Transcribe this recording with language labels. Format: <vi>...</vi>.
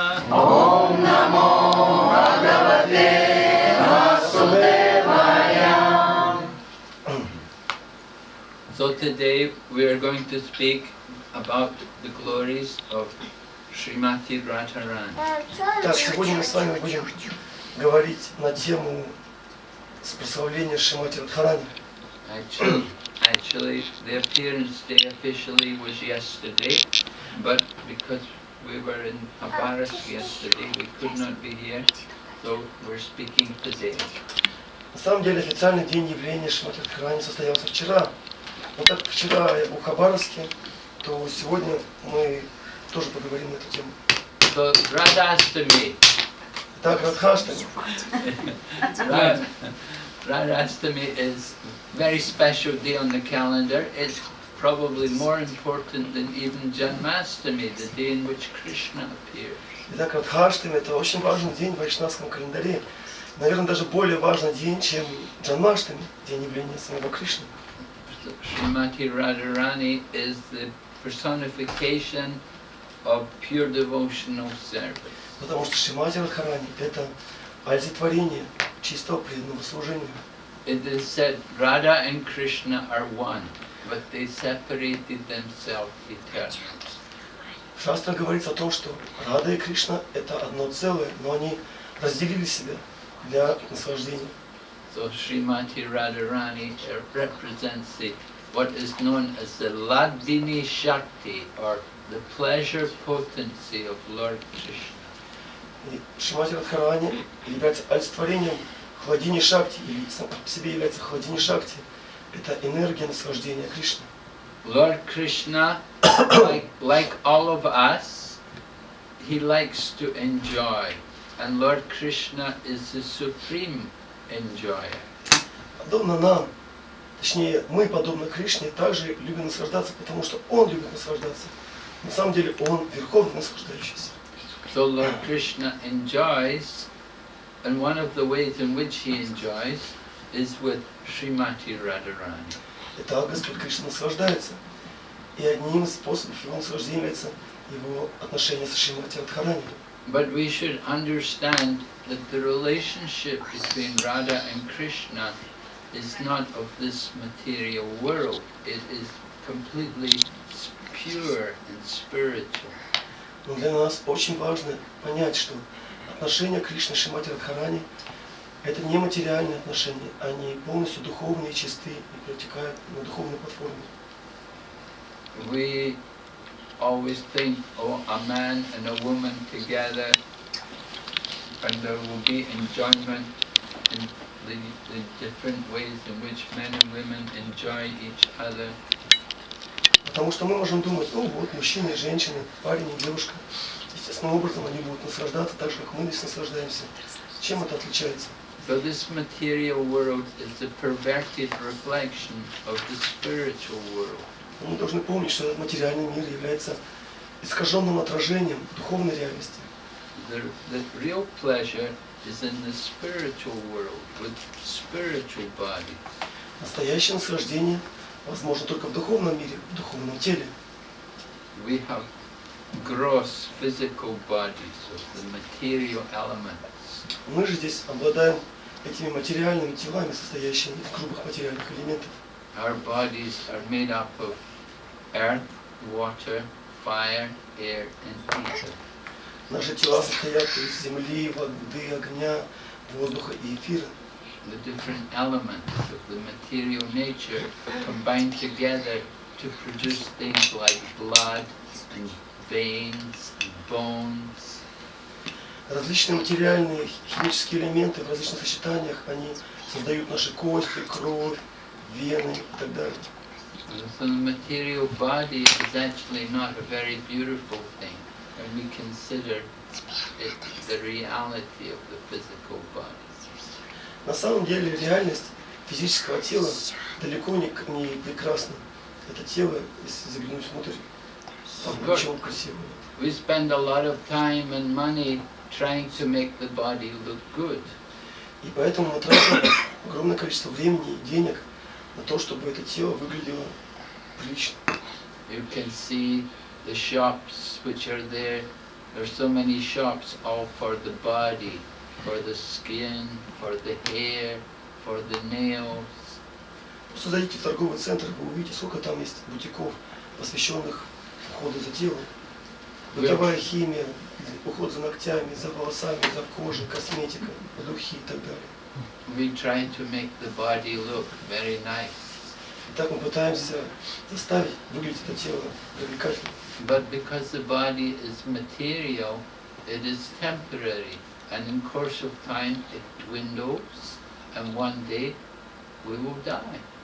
<sa>Ом намо Бхагавате Vasudevaya.</sa> <en>So today we are going to speak about the glories of Srimati Radharani.</en> <ru>Так, сегодня мы с вами будем говорить на тему прославления Шримати Радхарани.</ru> <en>Actually, the appearance day officially was yesterday, but because we were in Pabaras yesterday, we could not be here, so we're speaking today.</en> <ru>На самом деле официальный день явления Шримати Радхарани состоялся вчера. Но так как вчера я был в Хабаровске, то сегодня мы тоже поговорим на эту тему.</ru> <en>So Radhastami.</en> <ru>Так, Радхаштами.</ru> <en>Radhastami is a very special day on the calendar. It's probably more important than even Janmastami, the day in which Krishna appears.</en> <ru>Итак, Радхаштами — это очень важный день в вайшнавском календаре. Наверное, даже более важный день, чем Джанмаштами, день явления самого Кришны.</ru> <en>Srimati Radharani is the personification of pure devotional service.</en> <ru>Потому что Шримати Радхарани — это олицетворение чистого преданного служения.</ru> <en>It is said Radha and Krishna are one, but they separated themselves eternally.</en> <ru>В шастрах говорится о том, что Рада и Кришна — это одно целое, но они разделили себя для наслаждения.</ru> <en>So Srimati Radharani represents what is known as the Ladvini Shakti, or the pleasure potency of Lord Krishna.</en> <ru>И Шримати Радхарани является олицетворением хладини Шакти, или сам по себе является хладини Шакти. Это энергия наслаждения Кришны.</ru> <en>Lord Krishna, like all of us, he likes to enjoy, and Lord Krishna is the supreme enjoyer.</en> <ru>Подобно нам, точнее, мы, подобно Кришне, также любим наслаждаться, потому что Он любит наслаждаться. На самом деле, Он верховный наслаждающийся.</ru> <en>So Lord Krishna enjoys, and one of the ways in which he enjoys is with Srimati Radharani.</en> <ru>Итак, Господь Кришна наслаждается. И одним из способов Его наслаждения является Его отношение с Шримати Радхарани.</ru> <en>But we should understand that the relationship between Radha and Krishna is not of this material world. It is completely pure and spiritual.</en> <ru>Но для нас очень важно понять, что отношения Кришны и Шримати Радхарани — это не материальные отношения, они полностью духовные и чистые и протекают на духовной платформе.</ru> <en>We always think, oh, a man and a woman together, and there will be enjoyment in the different ways in which men and women enjoy each other.</en> <ru>Потому что мы можем думать, ну вот, мужчина и женщина, парень и девушка, естественным образом они будут наслаждаться так же, как мы здесь наслаждаемся. Чем это отличается?</ru> <en>So this material world is a perverted reflection of the spiritual world.</en> <ru>Мы должны помнить, что этот материальный мир является искаженным отражением духовной реальности.</ru> <en>The real pleasure is in the spiritual world with spiritual bodies.</en> <ru>Настоящее наслаждение возможно только в духовном мире, в духовном теле.</ru> <en>We have gross physical bodies of the material elements.</en> <ru>Мы же здесь обладаем этими материальными телами, состоящими из грубых материальных элементов.</ru> <en>Our bodies are made up of earth, water, fire, air, and ether.</en> <ru>Наши тела состоят из земли, воды, огня, воздуха и эфира.</ru> <en>The different elements of the material nature combine together to produce things like blood and veins and bones.</en> <ru>Различные материальные химические элементы в различных сочетаниях, они создают наши кости, кровь, вены и так далее.</ru> <en>So the material body is actually not a very beautiful thing when we consider it the reality of the physical body.</en> <ru>На самом деле реальность физического тела далеко не прекрасна. Это тело, если заглянуть внутрь, там ничего красивого.</ru> <en>We spend a lot of time and money trying to make the body look good.</en> <ru>И поэтому мы тратим огромное количество времени и денег на то, чтобы это тело выглядело прилично.</ru> <en>You can see the shops which are there. There are so many shops all for the body, for the skin, for the hair, for the nails.</en> <ru>Просто зайдите в торговый центр, вы увидите, сколько там есть бутиков, посвященных уходу за телом. Бытовая химия, уход за ногтями, за волосами, за кожей, косметика, духи и так далее.</ru> <en>We try to make the body look very nice.</en> <ru>И так мы пытаемся заставить выглядеть это тело привлекательно.</ru> <en>But because the body is material, it is temporary. And in course of time it dwindles, and one day we will die.</en>